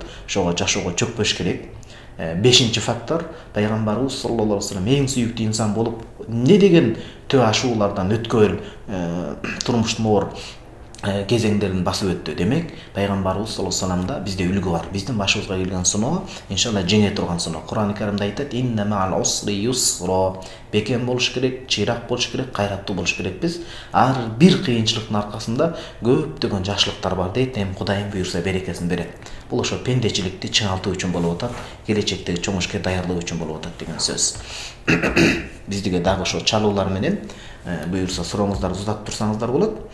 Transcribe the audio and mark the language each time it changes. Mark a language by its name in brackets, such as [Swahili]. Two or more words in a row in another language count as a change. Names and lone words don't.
[Kyrgyz] Ошого жашоого чөкпөш керек. Бешинчи фактор, пайгамбарыбыз [Arabic] صلى الله عليه وسلم [Kyrgyz] эң сүйүктүү инсан болуп, не деген төө ашуулардан өткөн турмуштун оор кезеңдерин басып өттү. Демек, пайгамбарыбыз [Arabic] صلى الله عليه وسلم [Kyrgyz] бизде үлгү бар. Биздин башыбызга келген сыноо, иншалла жеңе турган сыноо. Кур'ан-ы Каримде айтат: [Arabic] "إن مع العسر يسرا." [Kyrgyz] Бекем болуш керек, чыйрак болуш керек, кайраттуу болуш керекпиз. Ар бир кыйынчылыктын аркасында көптөгөн жакшылыктар бар дейт. Эми Кудайым буйрса берекесин берет. Бул ошо пендечиликти чыңалтуу үчүн болуп атат, келечектеги чоң ишке даярлоо үчүн болуп атат деген сөз. Биздиге дагы ошо чалуулар менен буйрса сурооңуздарды узатып турсаңыздар болот.